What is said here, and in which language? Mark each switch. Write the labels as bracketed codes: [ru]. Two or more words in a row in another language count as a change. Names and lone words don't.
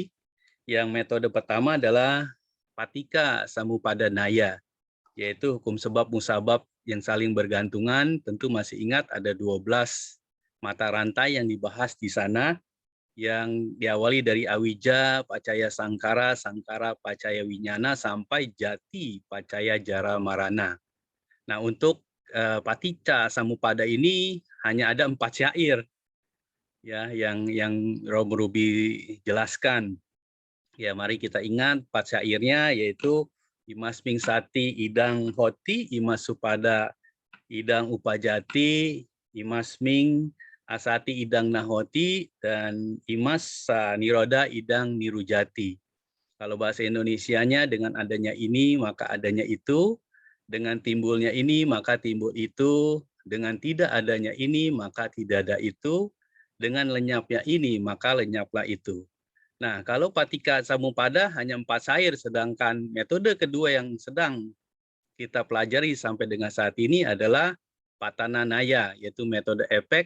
[id] Yang metode pertama adalah [pi] Patika Samupadanaya, [id] yaitu hukum sebab musabab yang saling bergantungan. Tentu masih ingat ada 12 mata rantai yang dibahas di sana, yang diawali dari Awija, [pi] Pacaya Sangkara, Sangkara Pacaya Winyana, sampai Jati Pacaya Jara Marana. [id] Nah, untuk [pi] Paticca Samuppada [id] ini hanya ada 4 syair ya yang Romo Rubi jelaskan. Ya, mari kita ingat 4 syairnya, yaitu [pi] Imasming Sati Idang Hoti, Imas Supada Idang Upajati, Imasming Asati Idang Nahoti, dan Imas Niroda Idang Nirujati. [id] Kalau bahasa Indonesianya, dengan adanya ini maka adanya itu, dengan timbulnya ini maka timbul itu, dengan tidak adanya ini maka tidak ada itu, dengan lenyapnya ini maka lenyaplah itu. Nah, kalau [pi] Patika Samupada [id] hanya 4 syair, sedangkan metode kedua yang sedang kita pelajari sampai dengan saat ini adalah [pi] Patana Naya, [id] yaitu metode efek.